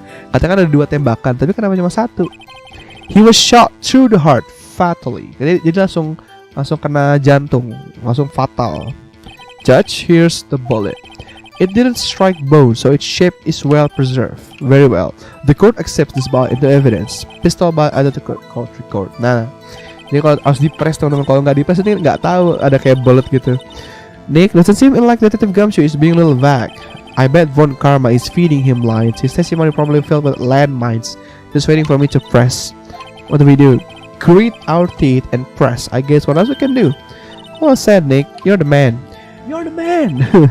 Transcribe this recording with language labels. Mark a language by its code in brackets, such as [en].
[id] Katakan ada 2 tembakan, tapi kenapa cuma 1? [en] He was shot through the heart fatally. [id] Jadi langsung kena jantung, langsung fatal. [en] Judge, here's the bullet. It didn't strike bone, so its shape is well preserved. Very well. The court accepts this bullet into evidence. [id] Pistol bullet ada the court record. Nah, ini kalau harus dipres teman-teman. Kalau nggak dipres ini nggak tahu ada kayak bullet gitu. [en] Nick, doesn't seem like Detective Gumshoe is being a little vague. I bet Von Karma is feeding him lines. His testimony probably filled with landmines. Just waiting for me to press. What do we do? Grit our teeth and press. I guess what else we can do? Well said, Nick. You're the man. You're the man.